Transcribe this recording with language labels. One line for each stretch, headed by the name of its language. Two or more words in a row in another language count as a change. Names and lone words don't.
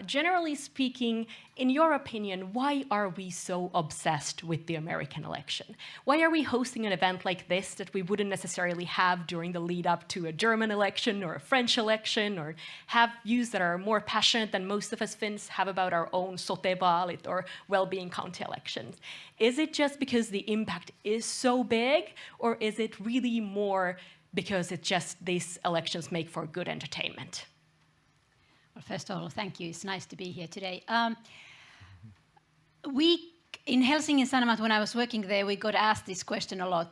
English: Generally speaking, in your opinion, why are we so obsessed with the American election? Why are we hosting an event like this that we wouldn't necessarily have during the lead up to a German election or a French election, or have views that are more passionate than most of us Finns have about our own sote-vaalit or well-being county elections? Is it just because the impact is so big, or is it really more because it's just these elections make for good entertainment? Well, first of all, thank you. It's nice to be here today. In Helsingin Sanomat, when I was working there, we got asked this question a lot.